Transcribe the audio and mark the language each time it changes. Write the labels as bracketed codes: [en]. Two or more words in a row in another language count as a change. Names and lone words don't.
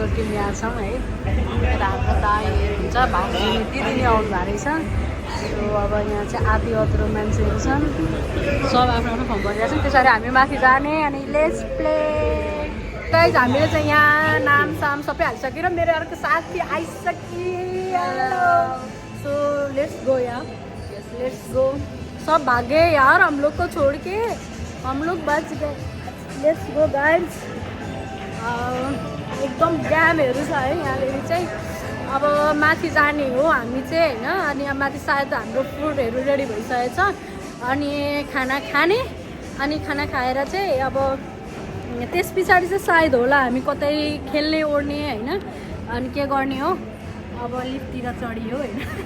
[ne] टिम यहाँ छौँ है यता हाम्रो दाइ हुन्छ भाउजू दिदी आउनु भएको रहेछ सो अब यहाँ चाहिँ आधी अत्रो मान्छेहरू छन् सब आफ्नो आफ्नो फर्म भरिरहेको छन् त्यसरी हामी माथि जाने अनि [en] let's play guys [ne] हामीले चाहिँ यहाँ नाम साम सबै हालिसक्यो र मेरो अर्को साथी आइसक्यो सो [en] let's go [ne] यार [en] let's go [hi] सब भागे यार हम लोग को छोड़ के हम लोग बच गए [en] let's go guys [ne] एकदम जामहरू छ है यहाँनिर चाहिँ अब माथि जाने हो हामी चाहिँ होइन अनि अब माथि सायद हाम्रो फुडहरू रेडी भइसकेको छ अनि खाना खाने अनि खाना खाएर चाहिँ अब त्यस पछाडि चाहिँ सायद होला हामी कतै खेल्ने ओर्ने होइन अनि के गर्ने हो अब लिफ्टतिर चढियो होइन